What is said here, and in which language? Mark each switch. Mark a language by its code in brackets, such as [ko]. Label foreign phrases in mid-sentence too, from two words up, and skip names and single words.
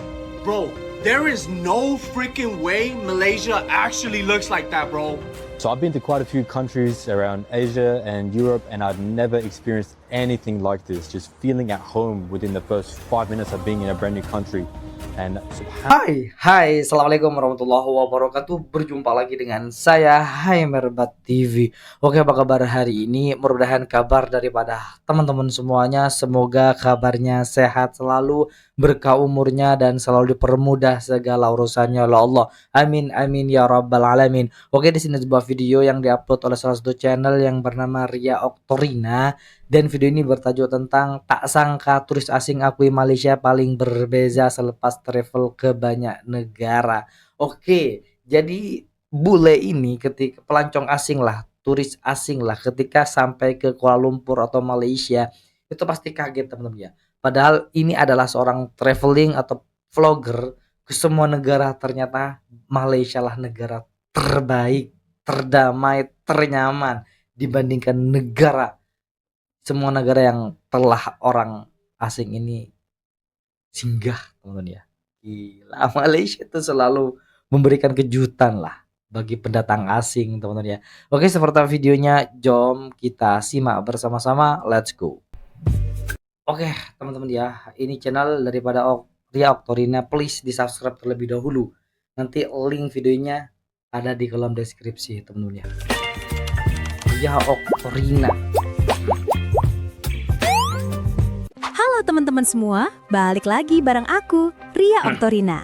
[en] Bro, there is no freaking way Malaysia actually looks like that, bro. So I've been to quite a few countries around Asia and Europe, and I've never experienced anything like this. Just feeling at home within the first 5 minutes of being in a brand new country. And [ar] Hai, assalamualaikum warahmatullahi wabarakatuh. [id] Berjumpa lagi dengan saya, Hai Merbat TV. Oke, apa kabar hari ini? Mudah-mudahan kabar daripada teman-teman semuanya, semoga kabarnya sehat selalu, berkah umurnya, dan selalu dipermudah segala urusannya oleh Allah. [ar] Amin, amin ya rabbal alamin. [id] Oke, di sini sebuah video yang diupload oleh salah satu channel yang bernama Ria Oktorina. [ms] Dan video ini bertajuk tentang tak sangka turis asing akui Malaysia paling berbeza selepas travel ke banyak negara. [id] Oke, jadi bule ini ketika pelancong asing lah, turis asing lah, ketika sampai ke Kuala Lumpur atau Malaysia itu pasti kaget teman-teman ya. Padahal ini adalah seorang traveling atau vlogger ke semua negara, ternyata Malaysia lah negara terbaik, terdamai, ternyaman dibandingkan semua negara yang telah orang asing ini singgah, teman-teman ya. Gila, Malaysia itu selalu memberikan kejutan lah bagi pendatang asing, teman-teman ya. Oke, seperti videonya, jom kita simak bersama-sama. [en] Let's go. [id] Oke, teman-teman ya, ini channel daripada Ria Oktorina. Please di subscribe terlebih dahulu. Nanti link videonya ada di kolom deskripsi, teman-teman ya. Ria Oktorina. Halo teman-teman semua, balik lagi bareng aku, Ria Oktorina.